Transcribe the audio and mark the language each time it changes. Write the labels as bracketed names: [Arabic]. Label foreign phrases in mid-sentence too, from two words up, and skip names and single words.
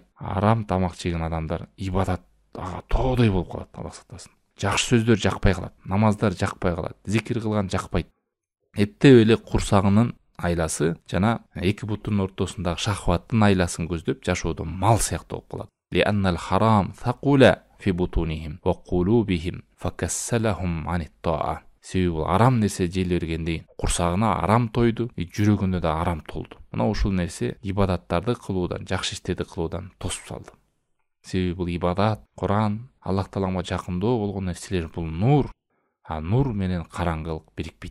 [Kyrgyz] Арам тамак жеген адамдар ибадат тоодой болуп калат, Аллах сактасын. Жакшы сөздөр жакпай калат, намаздар жакпай калат, зикир кылган жакпайт. Эптеп эле курсагынын айласы жана эки бутунун ортосундагы шахваттын айласын көздөп жашоодо мал сыяктуу болуп калат. [Arabic] لأن الحرام ثقل في بطونهم وقلوبهم فكسلهم عن الطاعة. [Kyrgyz] Себеби бул арам нерсе жей бергенден курсагына арам тойду, жүрөгүнө да арам толду. Мына ушул нерсе ибадаттарды кылуудан, жакшы иштерди кылуудан тосуп салды. Себеби бул ибадат, Куран, Аллах Таалага жакындоо болгон нерселер бул нур, а нур менен караңгылык бирикпейт.